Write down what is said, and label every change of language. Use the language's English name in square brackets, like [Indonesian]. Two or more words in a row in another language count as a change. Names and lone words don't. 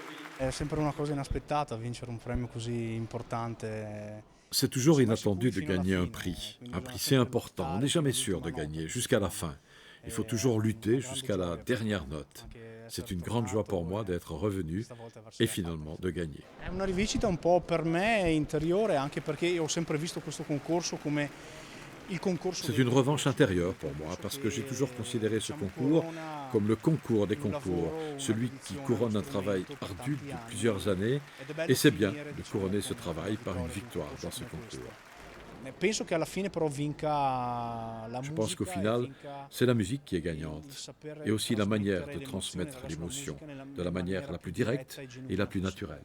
[French] C'est toujours inattendu de gagner un prix. Un prix, c'est important. On n'est jamais sûr de gagner jusqu'à la fin. Il faut toujours lutter jusqu'à la dernière note. C'est une grande joie pour moi d'être revenu et finalement de gagner. [Italian] È una rivincita un po' per me interiore, anche perché ho sempre visto questo concorso come il concorso. [French] C'est une revanche intérieure pour moi parce que j'ai toujours considéré ce concours comme le concours des concours, celui qui couronne un travail ardu de plusieurs années, et c'est bien de couronner ce travail par une victoire dans ce concours. Je pense qu'au final, c'est la musique qui est gagnante, et aussi la manière de transmettre l'émotion, de la manière la plus directe et la plus naturelle.